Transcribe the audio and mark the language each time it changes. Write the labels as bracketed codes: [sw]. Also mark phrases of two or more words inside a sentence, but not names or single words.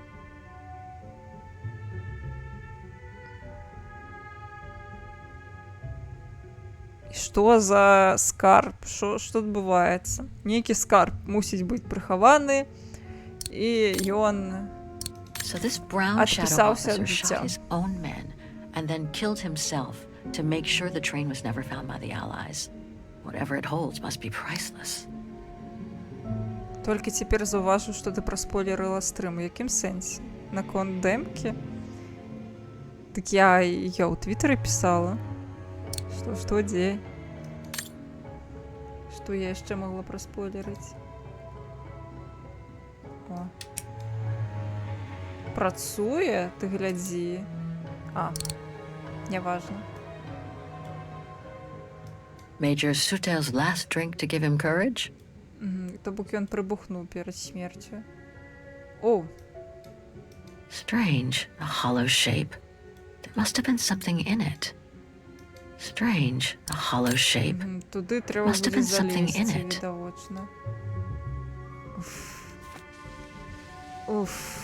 [be] І што за скарб? Што адбываецца? Нейкі скарб мусіць быць прыхаваны, і ён адпісаўся ад жыцця. [en] And then killed himself to make sure the train was never found by the Allies. Whatever it holds must be priceless. [be] Толькі цяпер заўважыў, што ты праспойлерыла стрым. У якім сэнсе? Наконт дэмкі? Так я ў твітары пісала. Што дзе? Што я яшчэ магла праспойлерыць? О. Працуе? Ты глядзі. Няважна. [en] Major Sutel's last drink to give him courage? [be] То бок ён прыбухнуў перад смерцю. О! [en] Strange, a hollow shape. There must have been something in it. Strange, a hollow shape. [be] Туды трэба будзе залезці, відавочна. Уф.